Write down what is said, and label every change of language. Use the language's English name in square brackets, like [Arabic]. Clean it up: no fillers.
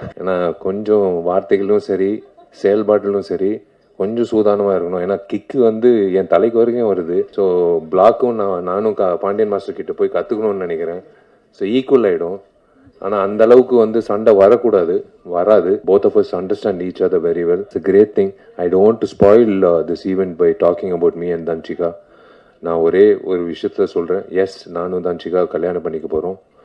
[Tamil] ஏன்னா கொஞ்சம் வார்த்தைகளும் சரி செயல்பாட்டிலும் சரி கொஞ்சம் சூதானமா இருக்கணும். ஏன்னா கிக்கு வந்து என் தலைக்கு வரைக்கும் வருது. ஸோ பிளாக்கும் நானும் பாண்டியன் மாஸ்டர் கிட்ட போய் கத்துக்கணும்னு நினைக்கிறேன். ஸோ ஈக்குவல் ஆயிடும். ஆனா அந்த அளவுக்கு வந்து சண்டை வரக்கூடாது, வராது. [English] both of us understand each other very well. It's a great thing. I don't want to spoil this event by talking about me and Danchika. [Tamil] நான் ஒரே ஒரு விஷயத்துல சொல்றேன். எஸ், நானும் தன்சிகா கல்யாணம் பண்ணிக்க போறோம்.